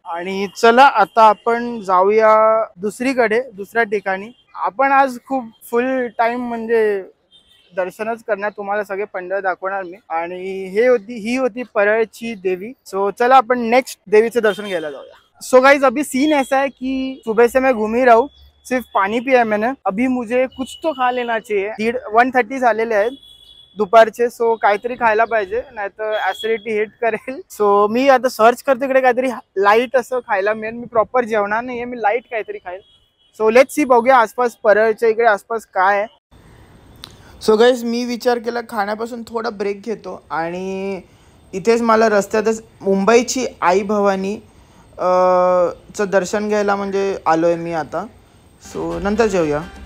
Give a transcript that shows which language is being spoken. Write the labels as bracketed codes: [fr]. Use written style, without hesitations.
[mr] आणि चला आता आपण जाऊया दुसरीकडे, दुसऱ्या ठिकाणी. आपण आज खूप फुल टाइम म्हणजे दर्शनच करणार, तुम्हाला सगळे पंढर दाखवणार मी. आणि ही होती परळची देवी. सो चला आपण नेक्स्ट देवीचं दर्शन घ्यायला जाऊया. [hi] सो गाइज अभी सीन ऐसा है कि सुबह से मैं घूम ही रहा हूँ, सिर्फ पानी पिया है मैंने. अभी मुझे कुछ तो खा लेना चाहिए. [mr] 1:30 झालेले आहेत दुपारचे. सो काहीतरी खायला पाहिजे, नाही तर ऍसिडिटी हिट करेल. सो मी आता सर्च करतो इकडे काहीतरी लाईट असं खायला मिळेल. मी प्रॉपर जेवणार नाहीये, मी लाईट काहीतरी खाईल. [en] so let's see, [mr] बघूया आसपास परळच्या इकडे आसपास काय आहे. सो गाईज मी विचार केला खाण्यापासून थोडा ब्रेक घेतो आणि इथेच मला रस्त्यातच मुंबईची आई भवानी चं दर्शन घ्यायला म्हणजे आलो आहे मी आता. सो नंतर जेवूया.